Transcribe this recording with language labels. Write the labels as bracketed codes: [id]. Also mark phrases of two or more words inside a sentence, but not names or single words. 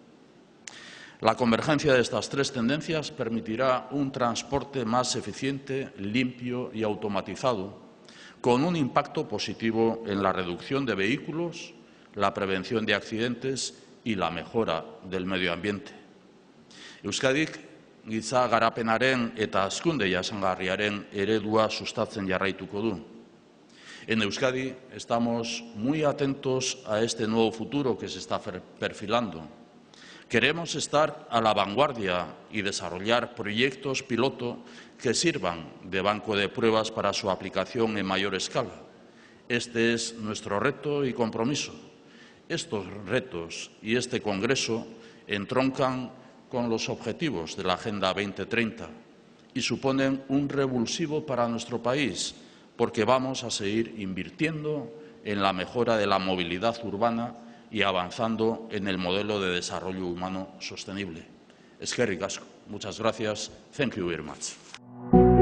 [es] La convergencia de estas tres tendencias permitirá un transporte más eficiente, limpio y automatizado, con un impacto positivo en la reducción de vehículos, la prevención de accidentes y la mejora del medio ambiente. [eu] Euskadik giza garapenaren eta hazkunde jasangarriaren eredua sustatzen jarraituko du. [es] En Euskadi estamos muy atentos a este nuevo futuro que se está perfilando. Queremos estar a la vanguardia y desarrollar proyectos piloto que sirvan de banco de pruebas para su aplicación en mayor escala. Este es nuestro reto y compromiso. Estos retos y este Congreso entroncan con los objetivos de la Agenda 2030 y suponen un revulsivo para nuestro país, porque vamos a seguir invirtiendo en la mejora de la movilidad urbana y avanzando en el modelo de desarrollo humano sostenible. [eu] Eskerrik asko. [es] Muchas gracias. [en] Thank you very much.